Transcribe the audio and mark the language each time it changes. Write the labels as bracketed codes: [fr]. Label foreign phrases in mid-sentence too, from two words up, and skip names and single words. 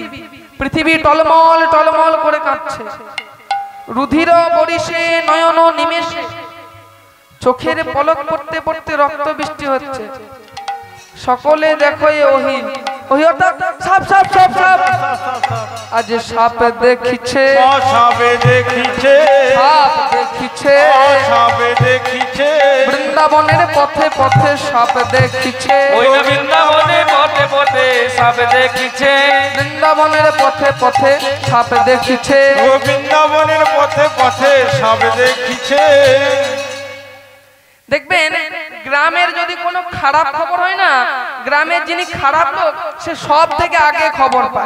[bn] পৃথিবী টলমল টলমল করে কাঁপছে। রুধির বরিশে নয়ন নিমেষে, চোখের পলক পড়তে পড়তে রক্ত বৃষ্টি হচ্ছে। সকলে দেখো এ ওহি, ওহি অর্থাৎ সাপ সাপ সাপ সাপ। আজ সাপ দেখিছে, সাপে দেখিছে, সাপ দেখিছে, সাপে দেখিছে। বৃন্দাবনের পথে পথে সাপ দেখিছে। ওই না বৃন্দাবনে পথে পথে সাপ দেখিছে। বৃন্দাবনের পথে পথে সাপ দেখিছে। ও বৃন্দাবনের পথে পথে সাপ দেখিছে। দেখবেন গ্রামের যদি কোনো খারাপ খবর হয় না, গ্রামের যিনি খারাপ লোক সে সব থেকে আগে খবর পায়।